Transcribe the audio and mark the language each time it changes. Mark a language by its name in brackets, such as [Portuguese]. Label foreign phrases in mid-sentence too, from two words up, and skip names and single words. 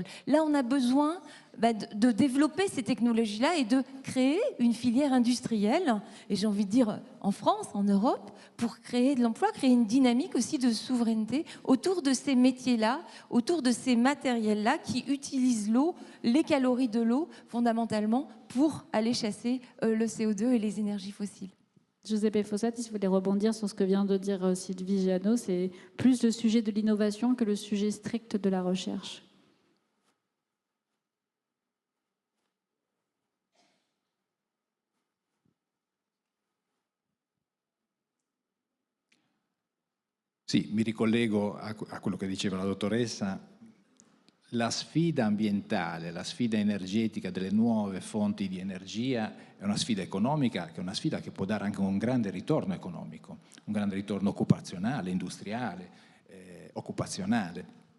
[French] Là, on a besoin de développer ces technologies-là et de créer une filière industrielle, et j'ai envie de dire en France, en Europe, pour créer de l'emploi, créer une dynamique aussi de souveraineté autour de ces métiers-là, autour de ces matériels-là qui utilisent l'eau, les calories de l'eau, fondamentalement, pour aller chasser le CO2 et les énergies fossiles. Giuseppe Fossati, si vous voulez rebondir sur ce que vient de dire Sylvie Giano, c'est plus le sujet de l'innovation que le sujet strict de la recherche. [Italian] Sì, mi ricollego a quello che diceva la dottoressa. La sfida ambientale, la sfida energetica delle nuove fonti di energia è una sfida economica, che è una sfida che può dare anche un grande ritorno economico, un grande ritorno occupazionale, industriale, occupazionale.